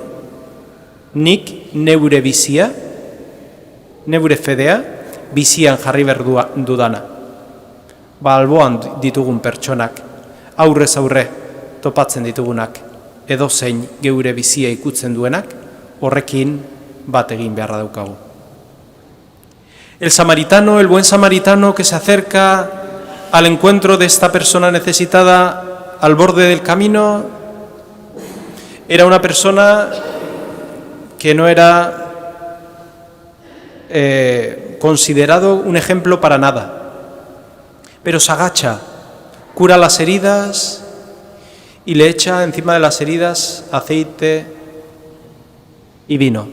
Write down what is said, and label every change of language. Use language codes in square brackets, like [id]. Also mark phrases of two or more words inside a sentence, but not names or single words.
[eu] Nik neure bizia, neure fedea, bizian jarri behar dudana. Alboan ditugun pertsonak, aurrez aurre topatzen ditugunak, edozein geure bizia ikutzen duenak, horrekin bat egin beharra daukagu. [es] El samaritano, el buen samaritano que se acerca al encuentro de esta persona necesitada al borde del camino, era una persona que no era considerado un ejemplo para nada, pero se agacha, cura las heridas y le echa encima de las heridas aceite y vino.